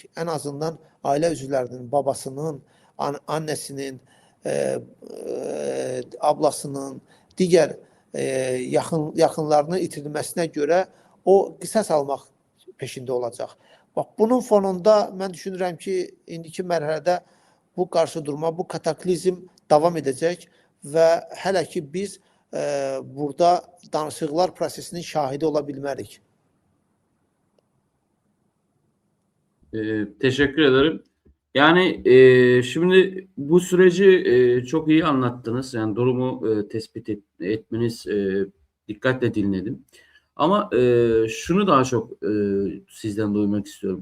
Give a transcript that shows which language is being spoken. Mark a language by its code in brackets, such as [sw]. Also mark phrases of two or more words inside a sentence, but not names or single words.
[az] Ən azından ailə üzvlərinin, [tr] babasının, annesinin, ablasının, [az] digər yaxınlarını itirilməsinə görə o qisas almaq peşində olacaq. Bax, bunun fonunda mən düşünürəm ki, indiki mərhələdə bu qarşıdurma, bu kataklizm davam edəcək və hələ ki biz burada danışıqlar prosesinin şahidi ola bilmərik. [tr] Teşekkür ederim. Yani şimdi bu süreci çok iyi anlattınız. Yani durumu tespit etmeniz dikkatle dinledim. Ama şunu daha çok sizden duymak istiyorum.